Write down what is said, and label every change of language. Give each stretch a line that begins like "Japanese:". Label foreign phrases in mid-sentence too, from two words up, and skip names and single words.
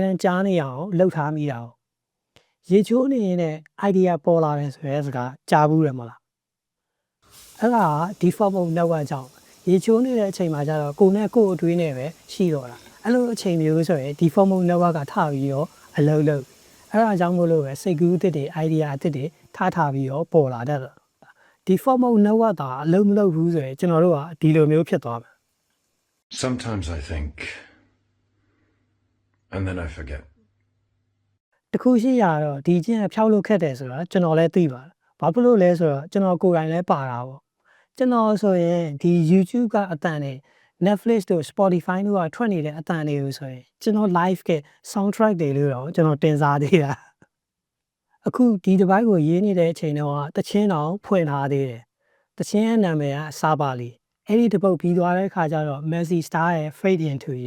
Burmese: အားကြားနေအောင်လုပ်ထားမိတာ။ရေချိုးနေရင်လည်း idea ပေါ်လာတယ်ဆိုရဲစကားကြားဘူးရမလား။အဲ့ဒါက
English: default mode network
Burmese: ကြောင့်ရေချိုးနေတဲ့အချိန်မှာကျတော့ကိုယ်နဲ့ကိုယ်အတွင်းနဲ့ပဲရှိတော့တာအဲ့လိုအချိန်မျိုးဆိုရင်
English: default mode network
Burmese: ကထပြီးတော့အလုံးလုံးအဲ့ဒါကြောင့်မို့လို့ပဲစိတ်ကူးအသစ်တွေ idea အသစ်တွေထားပြီးတော့ပေါ်လာတတ်တယ်
English: default mode network
Burmese: တာအလုံးမလုံးဘူးဆိုရင်ကျွန်တော်တို့ကဒီလိုမျိုးဖြစ်သွားမယ်
English: Sometimes I think and then I forget
Burmese: တခုရှိရတော့ဒီချင်းဖျောက်လို့ခက်တယ်ဆိုတော့ကျွန်တော်လည်းသိပါတယ်ဘာဖြစ်လို့လဲဆိုတော့ကျွန်တော်ကိုယ်တိုင်လည်းပါတာပေါ့ကျွန်တော်ဆိုရင်ဒီ YouTube ကအတန်နဲ့ Netflix တို့ Spotify တို့ကထွက်နေတဲ့အတန်တွေကိုဆိုရင်ကျွန်တော် live က soundtrack တွေလို့တော့ကျွန်တော်တင်စားသေးတာအခုဒီတစ်ပိုင်းကိုရေးနေတဲ့အချိန်တော့တချင်းတောင်ဖွင့်ထားသေးတယ်တချင်းရဲ့နာမည်ကစာပါလီအဲ့ဒီတပုတ်ပြီးသွားတဲ့ခါကျတော့ Messi Star ရဲ့ Fade Into You